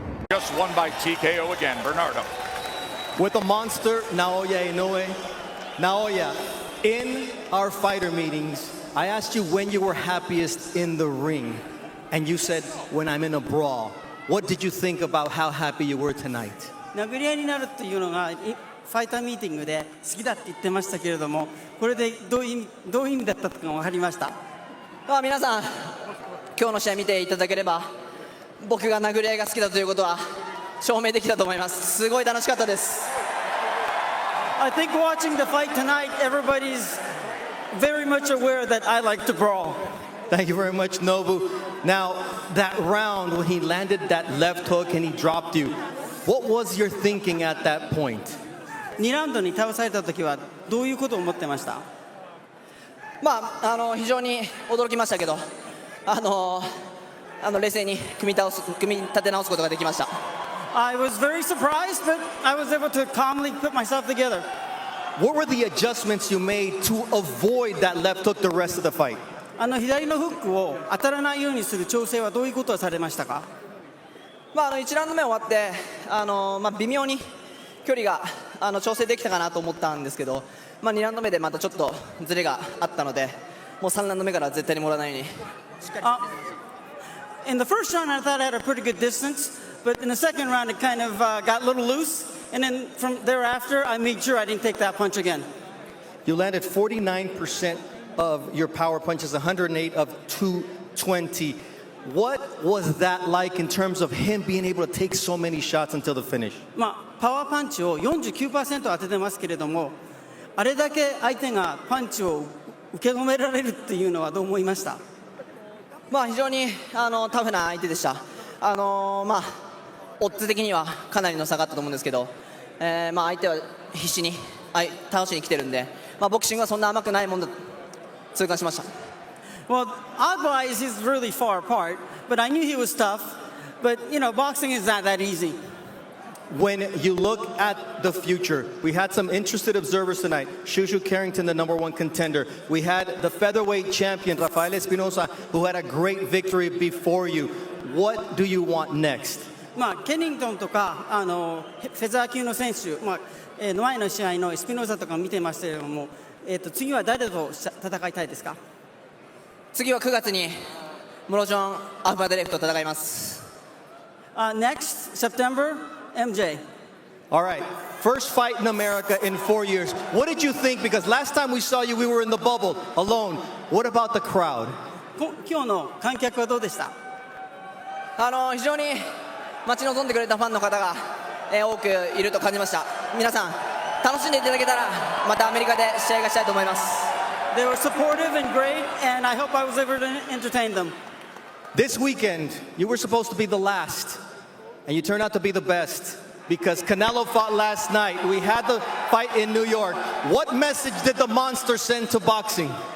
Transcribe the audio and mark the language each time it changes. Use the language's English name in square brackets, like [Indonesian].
[English] Just won by TKO again, Bernardo. With the monster, Naoya Inoue. Naoya, in our fighter meetings, I asked you when you were happiest in the ring, and you said, when I'm in a brawl. What did you think about how happy you were tonight? [Japanese] 殴り合いになるっていうのがファイターミーティングで好きだって言ってましたけれども、これでどういう意味だったか分かりました。皆さん、今日の試合見ていただければ、僕が殴り合いが好きだということは証明できたと思います。すごい楽しかったです。 [English] I think watching the fight tonight, everybody's very much aware that I like to brawl. Thank you very much, Nobu. Now, that round when he landed that left hook and he dropped you, what was your thinking at that point? [Japanese] 2ラウンドに倒された時はどういうことを思ってました？非常に驚きましたけど、冷静に組み立て直すことができました。 [English] I was very surprised, but I was able to calmly put myself together. What were the adjustments you made to avoid that left hook the rest of the fight? [Japanese] 左のフックを当たらないようにする調整はどういうことをされましたか？1ラウンド目終わって、微妙に距離が調整できたかなと思ったんですけど、2ラウンド目でまたちょっとズレがあったので、もう3ラウンド目から絶対にもらわないようにしっかり。 [English] In the first round, I thought I had a pretty good distance, but in the second round, it kind of got a little loose. And then from thereafter, I made sure I didn't take that punch again. You landed 49% of your power punches, 108 of 220. What was that like in terms of him being able to take so many shots until the finish? [Japanese] パワーパンチを 49% 当ててますけれども、あれだけ相手がパンチを受け止められるっていうのはどう思いました？非常にタフな相手でした。オッズ的にはかなりの差があったと思うんですけど、相手は必死に倒しに来てるんで、ボクシングはそんな甘くないもんだと痛感しました。 [English] Well, odds-wise, he's really far apart, but I knew he was tough. But, boxing is not that easy. When you look at the future, we had some interested observers tonight. Shushu Carrington, the #1 contender. We had the featherweight champion, Rafael Espinosa, who had a great victory before you. What do you want next? [Japanese] ケニントンとかフェザー級の選手、前の試合のエスピノーザとか見てましたけれども、次は誰と戦いたいですか？次は9月にもちろんアフマデレフと戦います。 [English] Next September, MJ. All right, first fight in America in 4 years. What did you think? Because last time we saw you, we were in the bubble alone. What about the crowd? [Japanese] 今日の観客はどうでした？非常に待ち望んでくれたファンの方が、多くいると感じました。皆さん楽しんでいただけたらまたアメリカで試合がしたいと思います。 [English] They were supportive and great, and I hope I was able to entertain them. This weekend, you were supposed to be the last, and you turned out to be the best because Canelo fought last night. We had the fight in New York. What message did the monster send to boxing?